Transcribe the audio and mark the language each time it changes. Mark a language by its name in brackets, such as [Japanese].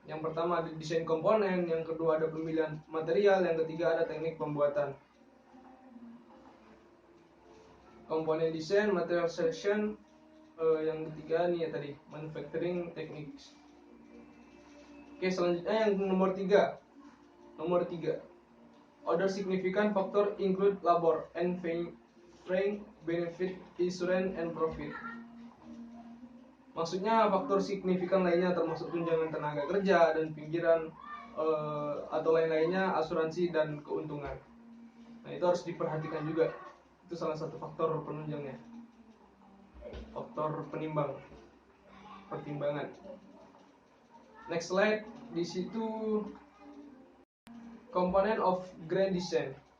[Indonesian] Yang pertama ada desain komponen, yang kedua ada pemilihan material, yang ketiga ada teknik pembuatan. Komponen desain, [English] material selection, [Indonesian] yang ketiga nih ya tadi, [English] manufacturing techniques. [Indonesian] Oke, selanjutnya yang nomor 3. [English] Other significant factor include labor and freight, benefit, insurance, and profit. [Indonesian] Maksudnya faktor signifikan lainnya termasuk tunjangan tenaga kerja dan pinggiran atau lain-lainnya, asuransi dan keuntungan. Nah, itu harus diperhatikan juga. Itu salah satu faktor penunjangnya. Faktor pertimbangan. [English] Next slide, [Indonesian] di situ komponen of grand design.